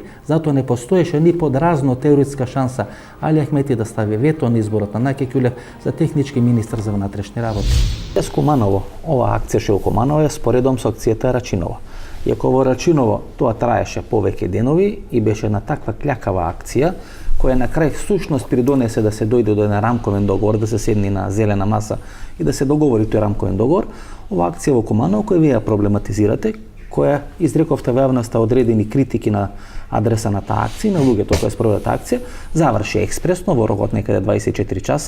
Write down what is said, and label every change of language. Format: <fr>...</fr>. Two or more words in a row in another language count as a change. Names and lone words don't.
<mk>Затоа не постоеше ни подразно теоретска шанса Али Ахмети да стави вето на изборот на Наке Кјулев за технички министар за внатрешни работи. Куманово, оваа акција што Куманово е споредом со акцијата Рачиново. Иако во Рачиново тоа траеше повеќе денови и беше на таква кљакава акција, koja na kraj всушност придонесе да се дојде до еден рамковен договор, да се седни на зелена маса и да се договори тој рамковен договор, ова акција во Куманово која вие ја проблематизирате, која изрековте во јавноста одредени критики на адреса на таа акција, на луѓето кои спроведат акција, заврши експресно во рок од некаде 24 часа.</mk>